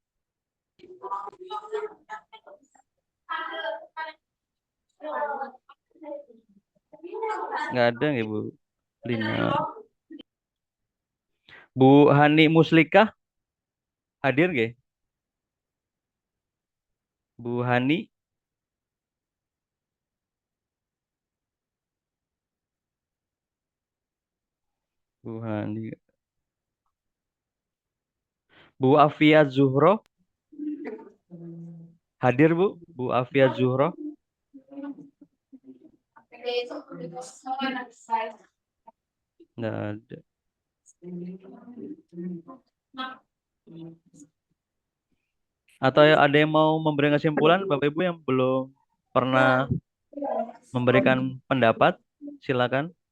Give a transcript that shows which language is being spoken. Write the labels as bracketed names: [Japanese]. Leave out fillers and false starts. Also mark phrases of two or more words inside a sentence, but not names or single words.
[Indonesian] Nggak ada nggak Bu Lina. Bu Hani Muslikah hadir nggak? Bu Hani. Bu Hani. Bu Afia Zuhro hadir Bu? Bu Afia Zuhro. Nggak ada. Atau ada yang mau memberi kesimpulan, Bapak Ibu yang belum pernah memberikan pendapat, silakan.